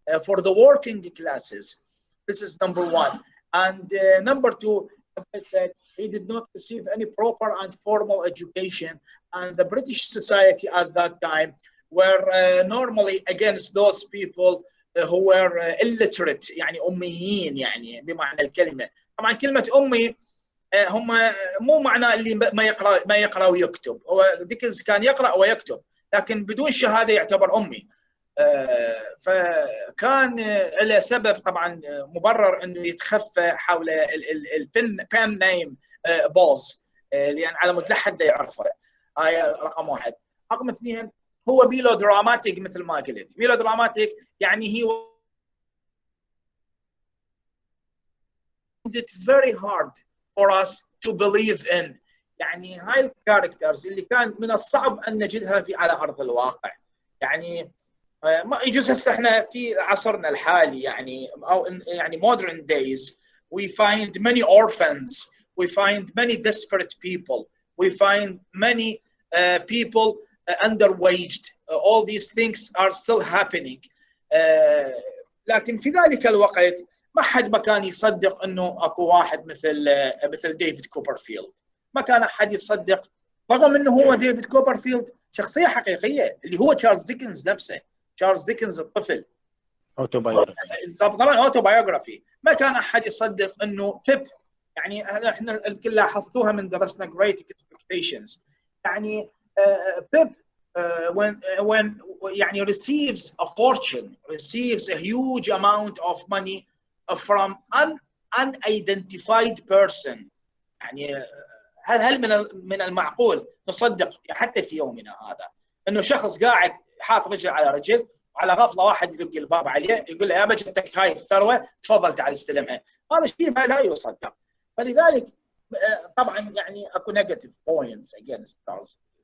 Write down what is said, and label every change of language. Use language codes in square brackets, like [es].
[en] for the working classes. This is number one. And number two, as I said, he did not receive any proper and formal education, and the British society at that time were normally against those people who were illiterate، [ar] يعني أميين يعني بمعنى الكلمة. طبعا كلمة أمي هم مو معناه اللي ما يقرأ ويكتب، هو ديكنز كان يقرأ ويكتب لكن بدون شهادة يعتبر أمي. فكان له سبب طبعا مبرر انه يتخفى حول البن نيم بوز، لان على مود لا حد يعرفه. هاي رقم واحد. رقم اثنين، هو ميلو دراماتيك مثل ما قلت. [en] ميلو دراماتيك [ar] يعني هي [en] it very hard for us to believe in. [ar] يعني هاي الكاركترز اللي كان من الصعب ان نجدها على ارض الواقع. يعني ما يجوز هسه احنا في عصرنا الحالي يعني او يعني [en] modern days we find many orphans, we find many desperate people, we find many people underwaged. All these things are still happening. [ar] لكن في ذلك الوقت ما حد ما كان يصدق انه اكو واحد مثل ديفيد كوبرفيلد. ما كان احد يصدق، رغم انه هو ديفيد كوبرفيلد شخصيه حقيقيه اللي هو تشارلز ديكنز نفسه. تشارلز ديكنز الطفل طبعا اوتوبايوغرافي. ما كان احد يصدق انه بيب، يعني احنا الكل لاحظتوها من درسنا Great Expectations، يعني بيب when يعني [en] receives a fortune, receives a huge amount of money from unidentified person. [ar] يعني هل من المعقول نصدق حتى في يومنا هذا انه شخص قاعد حاط رجل على رجل وعلى غفله واحد يدق الباب عليه يقول له يا جبتك هاي الثروه تفضل تعال استلمها؟ هذا الشيء ما لا يصدق. فلذلك طبعا يعني اكو [en] negative points against [ar] تشارلز.